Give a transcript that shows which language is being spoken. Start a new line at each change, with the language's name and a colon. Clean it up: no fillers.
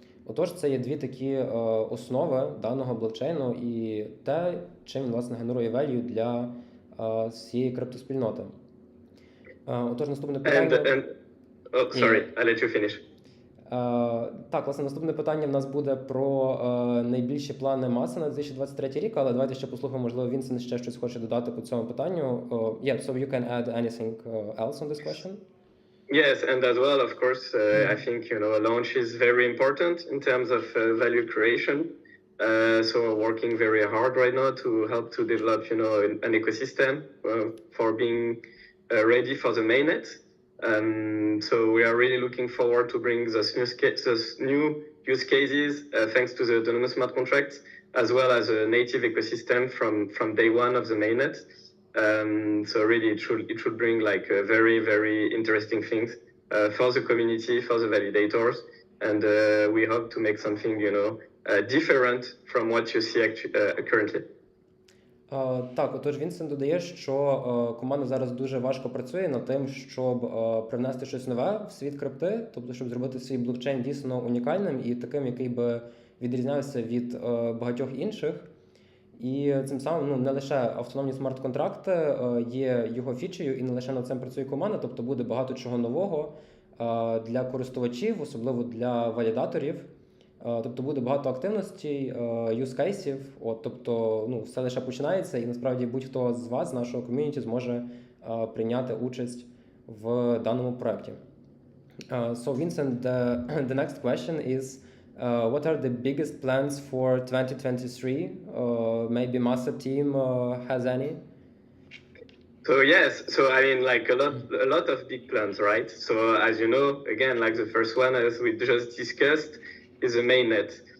Ukrainian: Отож, це є дві такі основи даного блокчейну і те, чим він, власне, генерує value для всієї криптоспільноти. Отож, наступне питання...
English: I'll let you finish.
Ukrainian: Так, власне, наступне питання в нас буде про найбільші плани Massa на 2023 рік, але давайте ще послухаємо, можливо, Вінсент ще щось хоче додати по цьому питанню.
English: So you can add anything else on this question? Yes, and as well, of course, I think, a launch is very important in terms of value creation. So we're working very hard right now to help to develop, an ecosystem for being ready for the mainnet. So we are really looking forward to bring those new use cases thanks to the autonomous smart contracts, as well as a native ecosystem from day one of the mainnet. So really, it should bring like very, very interesting things for the community, for the validators, and we hope to make something, different from what you see currently.
Ukrainian: Так, отож Вінсент додає, що команда зараз дуже важко працює над тим, щоб привнести щось нове в світ крипти, тобто щоб зробити свій блокчейн дійсно унікальним і таким, який би відрізнявся від багатьох інших. І цим самим не лише автономні смарт-контракти є його фічею, і не лише над цим працює команда, тобто буде багато чого нового для користувачів, особливо для валідаторів. Тобто буде багато активностей, юзкейсів, тобто все лише починається, і насправді будь-хто з вас, з нашого ком'юніті, зможе прийняти участь в даному проєкті.
English: So Vincent, the next question is, what are the biggest plans for 2023? Maybe Massa team has any? So yes, so I mean, like a lot of big plans, right? So as you know, again, like the first one, as we just discussed, is the mainnet.